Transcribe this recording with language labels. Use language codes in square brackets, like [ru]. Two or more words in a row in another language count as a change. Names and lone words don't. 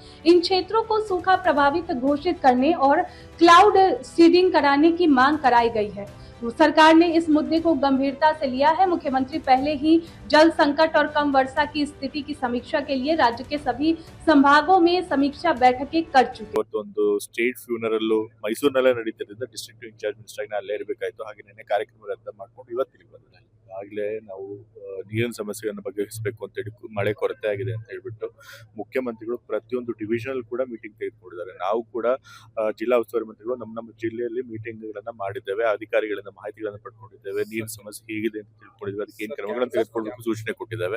[hi] इन क्षेत्रों को सूखा प्रभावित घोषित करने और क्लाउड सीडिंग कराने की मांग कराई गई है। सरकार ने इस मुद्दे को गंभीरता से लिया है। मुख्यमंत्री पहले ही जल संकट और कम वर्षा की स्थिति की समीक्षा के लिए राज्य के सभी संभागों में समीक्षा बैठकें कर चुके हैं। [en] state funeral [kn] मैसूरिनಲ್ಲೇ ನಡೀತಿರೋದ್ರಿಂದ [en] district incharge minister [kn] ಅಲ್ಲೇ ಇರಬೇಕಾಯಿತು. ಹಾಗೆ ನಿನ್ನೆ ಕಾರ್ಯಕ್ರಮ ರದ್ದು ಮಾಡ್ಕೊಂಡು ಇವತ್ತಿಗೆ ಬಂದಿದ್ದಾರೆ. ಆಗಲೇ ನಾವು ನೀರಿನ ಸಮಸ್ಯೆಯನ್ನು ಬಗೆಹರಿಸಬೇಕು ಅಂತ ಹೇಳಿ ಮಳೆ ಕೊರತೆ ಆಗಿದೆ ಅಂತ ಹೇಳ್ಬಿಟ್ಟು ಮುಖ್ಯಮಂತ್ರಿಗಳು ಪ್ರತಿಯೊಂದು ಡಿವಿಷನಲ್ ಕೂಡ ಮೀಟಿಂಗ್ ತೆಗೆದುಕೊಂಡಿದ್ದಾರೆ. ನಾವು ಕೂಡ ಜಿಲ್ಲಾ ಉಸ್ತುವಾರಿ ಮಂತ್ರಿಗಳು ನಮ್ಮ ಜಿಲ್ಲೆಯಲ್ಲಿ ಮೀಟಿಂಗ್ಗಳನ್ನ ಮಾಡಿದ್ದೇವೆ, ಅಧಿಕಾರಿಗಳಿಂದ ಮಾಹಿತಿಗಳನ್ನು ಪಡ್ಕೊಂಡಿದ್ದೇವೆ, ನೀರಿನ ಸಮಸ್ಯೆ ಹೇಗಿದೆ ಅಂತ ತಿಳ್ಕೊಂಡಿದ್ದೇವೆ, ಅದಕ್ಕೆ ಏನು ಕ್ರಮಗಳನ್ನು ತೆಗೆದುಕೊಳ್ಳಬೇಕು ಸೂಚನೆ ಕೊಟ್ಟಿದ್ದೇವೆ.